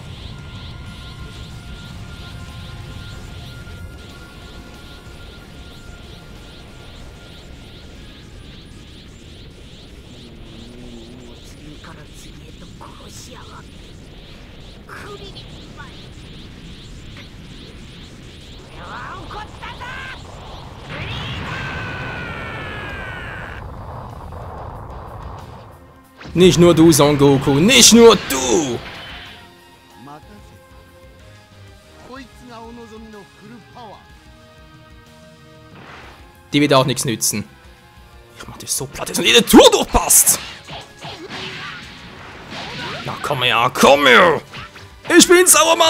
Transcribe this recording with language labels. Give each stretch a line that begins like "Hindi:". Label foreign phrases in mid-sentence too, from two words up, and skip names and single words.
Japanese: 次から次へと殺しやがってクリリンマイ俺は怒ったぞフリーダー
German: Nicht nur du, Son Goku, nicht nur du!
Japanese: 任せた。こいつがお望みのフルパワー。
German: Die wird auch nichts nützen. Ich mach dich so platt, dass du jede Tour durchpasst! Na komm her, komm her! Ich bin sauer, Mann!